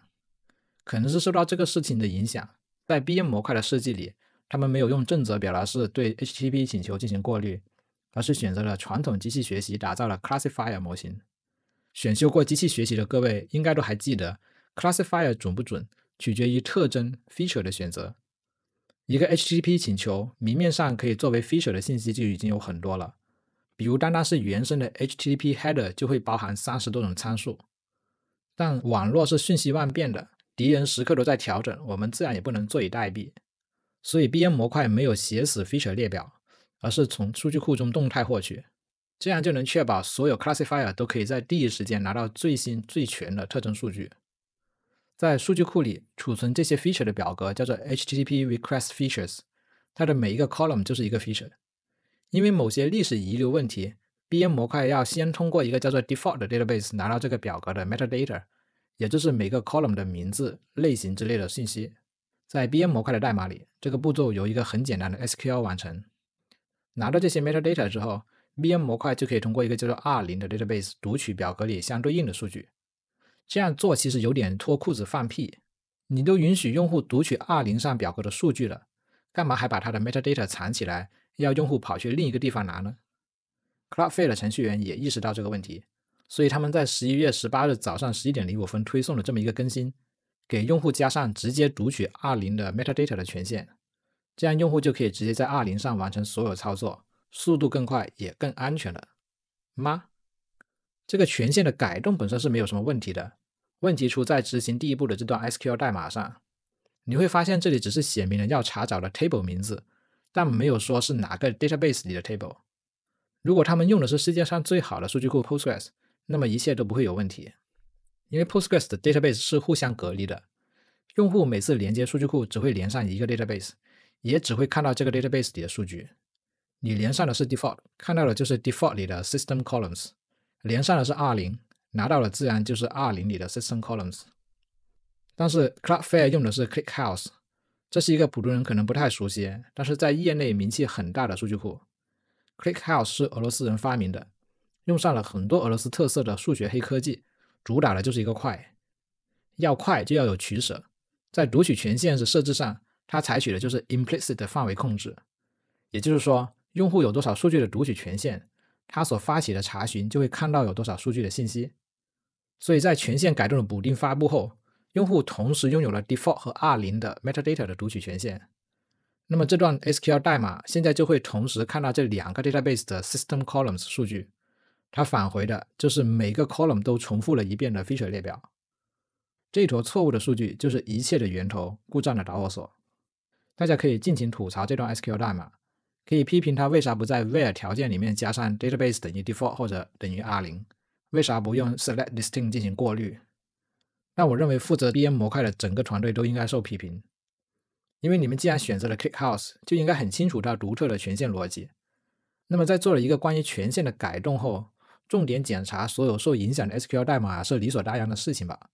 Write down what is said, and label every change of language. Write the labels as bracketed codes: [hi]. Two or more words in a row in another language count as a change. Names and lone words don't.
[zh] 可能是受到這個事情的影響，在 BM 模塊的設計裡，他們沒有用正則表達式對 HTTP 請求進行過濾，而是選擇了傳統機器學習打造了 Classifier 模型。選修過機器學習的各位應該都還記得 Classifier 準不準取決於特徵 feature 的選擇。一個 HTTP 請求明面上可以作為 feature 的信息就已經有很多了，比如單單是原生的 HTTP header 就會包含30多種參數。但網絡是瞬息萬變的，敵人時刻都在調整，我們自然也不能坐以待斃。所以 BM 模塊沒有寫死 feature 列表，而是從数據庫中動態獲取，這樣就能確保所有 classifier 都可以在第一時間拿到最新最全的特徵數據。在數據庫裡儲存這些 feature 的表格叫做 [en] HTTP request features， [zh] 它的每一個 column 就是一個 feature。因為某些歷史遺留問題， BM 模塊要先通過一個叫做 default 的 database 拿到這個表格的 metadata， 也就是每個 column 的名字、類型之類的信息。在 BM 模塊的代碼裡，這個步驟由一個很簡單的 SQL 完成。拿到這些 metadata 之後， BM 模塊就可以通過一個叫做 R0 的 database 讀取表格裡相對應的數據。這樣做其實有點脫褲子放屁，你都允許用戶讀取 R0 上表格的數據了，幹嘛還把它的 metadata 藏起來，要用戶跑去另一個地方拿呢？ Cloudflare 的程序員也意識到這個問題，所以他們在11月18日早上11:05分推送了這麼一個更新，給用戶加上直接讀取 R0 的 metadata 的權限。這樣用戶就可以直接在20上完成所有操作，速度更快也更安全了吗？这个权限的改动本身是没有什么问题的，问题出在执行第一步的这段 SQL 代碼上。你會發現這裡只是寫明了要查找的 table 名字，但沒有說是哪個 database 裡的 table。如果他們用的是世界上最好的數據庫 Postgres，那麼一切都不會有問題。因為 Postgres 的 database 是互相隔離的，用戶每次連接數據庫只會連上一個 database， 也只會看到這個 database 裡的數據。你連上的是 default， 看到的就是 default 裡的 [en] system columns， [zh] 連上的是 R0， 拿到的自然就是 R0 裡的 [en] system columns。 [zh] 但是 Cloudflare 用的是 ClickHouse， 這是一個普通人可能不太熟悉，但是在業內名氣很大的數據庫。 ClickHouse 是俄羅斯人發明的，用上了很多俄羅斯特色的數學黑科技，主打的就是一個快。要快就要有取捨，在讀取權限的設置上，它採取的就是 implicit 的範圍控制，也就是說用戶有多少數據的讀取權限，它所發起的查詢就會看到有多少數據的信息。所以在權限改動的補丁發布後，用戶同時擁有了 default 和 R0 的 metadata 的讀取權限。那麼這段 SQL 代碼現在就會同時看到這兩個 database 的 [en] system columns [zh] 數據，它返回的就是每個 column 都重複了一遍的 feature 列表。這一坨錯誤的數據就是一切的源頭，故障的導火索。大家可以盡情吐槽這段 SQL 代碼，可以批評它為啥不在 where 條件裡面加上 database 等於 default 或者等於 R0， 為啥不用 [en] select listing [zh] 進行過濾。但我認為負責 BM 模塊的整個團隊都應該受批評，因為你們既然選擇了 ClickHouse， 就應該很清楚它獨特的權限邏輯。那麼在做了一個關於權限的改動後，重點檢查所有受影響的 SQL 代碼是理所當然的事情吧。